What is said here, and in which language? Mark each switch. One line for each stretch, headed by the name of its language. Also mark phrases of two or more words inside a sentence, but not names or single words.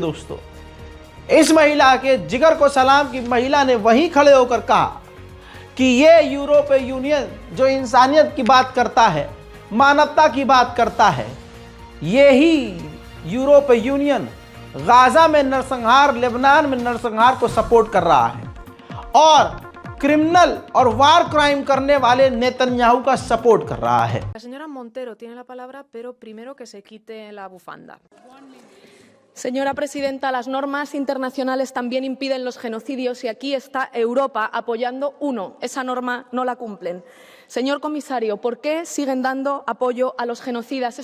Hindi: दोस्तों, इस महिला के जिगर को सलाम की महिला ने वहीं खड़े होकर कहा कि ये यूरोपीय यूनियन जो इंसानियत की बात करता है, मानवता की बात करता है, यही यूरोपीय यूनियन गाजा में नरसंहार, लेबनान में नरसंहार को सपोर्ट कर रहा है और क्रिमिनल और
English: war crime
Hindi: करने वाले नेतन्याहू का सपोर्ट कर रहा है।
Spanish: La señora Montero tiene la palabra, pero primero que se quite la bufanda. Señora presidenta, las normas internacionales también impiden los genocidios y aquí está Europa apoyando uno. Esa norma no la cumplen. Señor comisario, ¿por qué siguen dando apoyo a los genocidas?